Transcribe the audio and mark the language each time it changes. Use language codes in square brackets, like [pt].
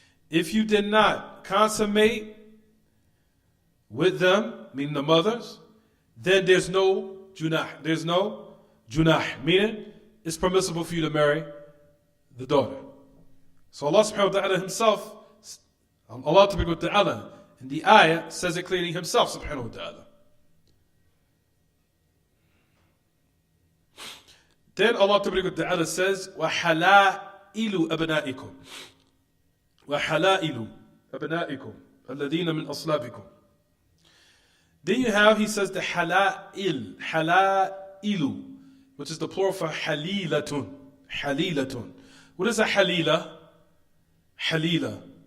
[en] If you did not consummate with them, meaning the mothers, then there's no junah. There's no junah, meaning it's permissible for you to marry the daughter. So Allah subhanahu wa ta'ala himself, Allah ta'ala, in the ayah says it clearly himself subhanahu wa ta'ala. Then Allah ta'ala says, [ar] وَحَلَائِلُ أَبْنَائِكُمْ وَحَلَائِلُ أَبْنَائِكُمْ الَّذِينَ مِنْ أَصْلَابِكُمْ. [en] Then you have, he says, the hala'il, hala'ilu, which is the plural for halilatun. Halilatun. What is a halila? Halila.